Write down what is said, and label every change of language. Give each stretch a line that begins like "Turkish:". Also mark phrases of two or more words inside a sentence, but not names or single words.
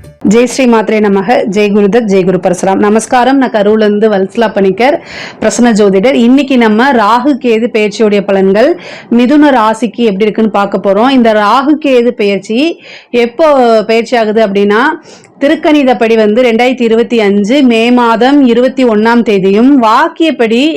Sanskrit: जय श्री मात्रे नमः जय गुरुदत्त जय गुरु परशुराम
Tamil: நமஸ்காரம் நான் கரூர்ல இருந்து வல்சலா பணிக்கர் பிரசன்ன ஜோதிடர் இன்னைக்கு நம்ம ராகு கேது பெயர்ச்சியோட பலன்கள் மிதுன ராசிக்கு எப்படி இருக்குன்னு பார்க்க போறோம் இந்த ராகு கேது பெயர்ச்சி எப்போ பெயர்ச்சி ஆகுது அப்படின்னா திருக்கணிதப்படி 2025 மே மாதம் 21ஆம் தேதியும் வாக்கியப்படி